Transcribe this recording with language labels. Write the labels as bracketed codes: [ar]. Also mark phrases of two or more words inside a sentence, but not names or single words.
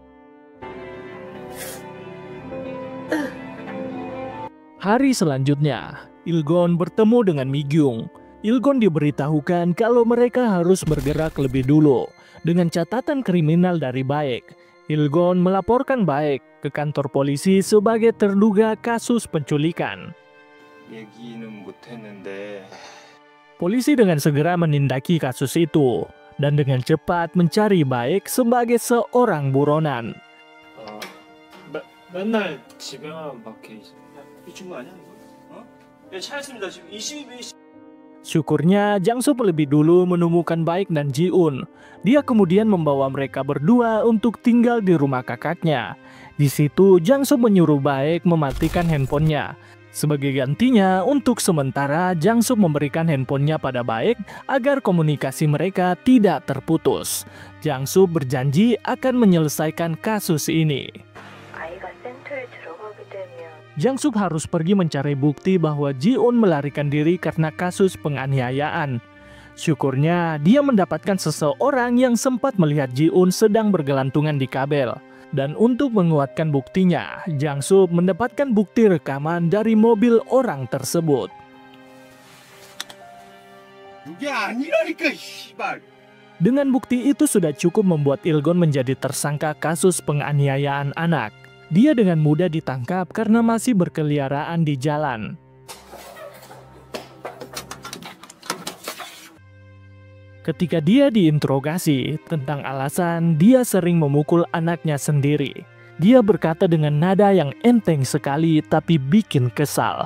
[id] Hari selanjutnya, Ilgon bertemu dengan Mi-gyung. Ilgon diberitahukan kalau mereka harus bergerak lebih dulu. Dengan catatan kriminal dari Baek, Ilgon melaporkan Baek ke kantor polisi sebagai terduga kasus penculikan. [ko] 얘기는 못했는데 [id] Polisi dengan segera menindaki kasus itu dan dengan cepat mencari Baek sebagai seorang buronan. [ko] 맨날 집에만 밖에 있어. 미친 거 아니야 이거? 예, 찾았습니다. 지금 22. [id] Syukurnya Jang-sup lebih dulu menemukan Baek dan Ji-un. Dia kemudian membawa mereka berdua untuk tinggal di rumah kakaknya. Di situ Jang-sup menyuruh Baek mematikan handphonenya. Sebagai gantinya, untuk sementara Jang-sup memberikan handphonenya pada Baek agar komunikasi mereka tidak terputus. Jang-sup berjanji akan menyelesaikan kasus ini. [ko] 아이가 센터에 들어가게 되면 [id] Jang-sup harus pergi mencari bukti bahwa Ji-un melarikan diri karena kasus penganiayaan. Syukurnya, dia mendapatkan seseorang yang sempat melihat Ji-un sedang bergelantungan di kabel. Dan untuk menguatkan buktinya, Jang-sup mendapatkan bukti rekaman dari mobil orang tersebut. [ko] 그게 아니라니까 씨발. [id] Dengan bukti itu sudah cukup membuat Ilgon menjadi tersangka kasus penganiayaan anak. Dia dengan mudah ditangkap karena masih berkeliaran di jalan. Ketika dia diinterogasi tentang alasan dia sering memukul anaknya sendiri, dia berkata dengan nada yang enteng sekali tapi bikin kesal.